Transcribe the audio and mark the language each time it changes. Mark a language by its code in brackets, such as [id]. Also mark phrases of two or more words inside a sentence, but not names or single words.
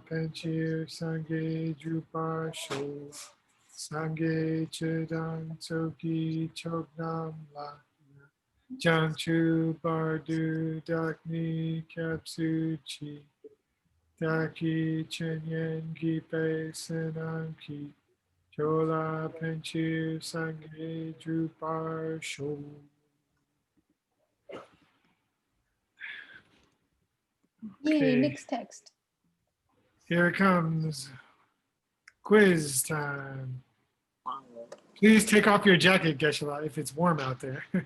[bo] ཕན་ཕྱིར་ སངས་རྒྱས་ འགྲུབ་པར་ཤོག་ སངས་རྒྱས་ ཆོས་དང་ ཚོགས་ཀྱི་ མཆོག་རྣམས་ ལ་ བྱང་ཆུབ་ བར་དུ་ བདག་ནི་ སྐྱབས་སུ་མཆི་ བདག་གིས་ སྦྱིན་སོགས་ བགྱིས་པའི་ བསོད་ནམས་ཀྱིས་ འགྲོ་ལ་ ཕན་ཕྱིར་ སངས་རྒྱས་ འགྲུབ་པར་ཤོག. [en] Yay, next text. Here it comes. Quiz time. Please take off your jacket, Geshe-la, if it's warm out there.